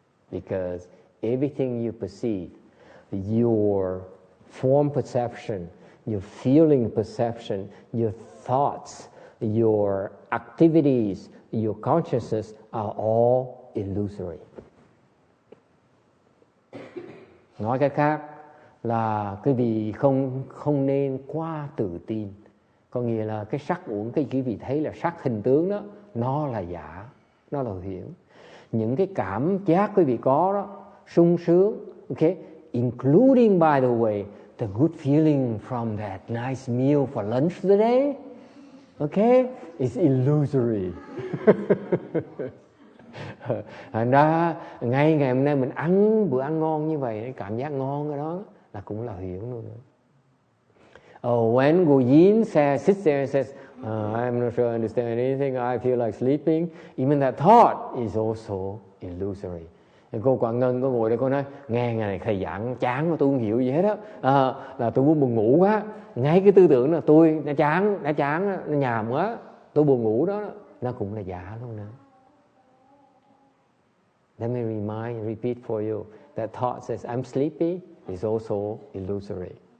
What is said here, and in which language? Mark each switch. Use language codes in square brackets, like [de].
[en] Because everything you perceive, your form perception, your feeling perception, your thoughts, your activities, your consciousness are all illusory. [vi] Nói cách khác là quý vị không nên quá tự tin. Có nghĩa là cái sắc uẩn, cái quý vị thấy là sắc hình tướng đó, nó là giả, nó là huyễn. Những cái cảm giác quý vị có đó, sung sướng, [en] okay, including by the way, the good feeling from that nice meal for lunch today, okay, is illusory. [vi] Thành ra ngay ngày hôm nay mình ăn bữa ăn ngon như vậy, cái cảm giác ngon cái đó là cũng là huyễn luôn. [en] When Gu Yin sits there and says, I'm not sure I understand anything, I feel like sleeping, even that thought is also illusory. [vi] Cô Quảng Ngân có ngồi đây cô nói, nghe ngày này thầy giảng chán mà tôi không hiểu gì hết á, là tôi muốn buồn ngủ quá. Ngay cái tư tưởng là tôi nó chán, nó nhàm quá, tôi buồn ngủ đó, nó cũng là giả luôn nè. [en] Let me repeat for you. That thought says, I'm sleepy, is also illusory.